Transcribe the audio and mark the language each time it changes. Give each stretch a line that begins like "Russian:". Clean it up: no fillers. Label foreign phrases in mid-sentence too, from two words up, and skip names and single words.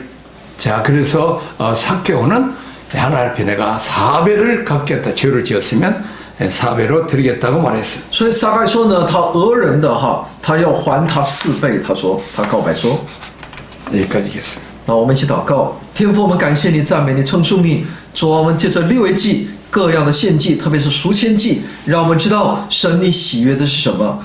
Korean: 자, 그래서 삭개오는 하나님 앞에 내가 4배를 갚겠다. 죄를 지었으면 4배로 드리겠다고 말했어요.
Chinese: 所以撒该说呢，他讹人的他要还他4倍。他说，他告白说，
Korean: 여기까지겠습니다.
Chinese: 那我们一起祷告，天父，我们感谢你，赞美你，称颂你。主啊，我们借着利未记各样的献祭，特别是赎愆祭，让我们知道神你喜悦的是什么。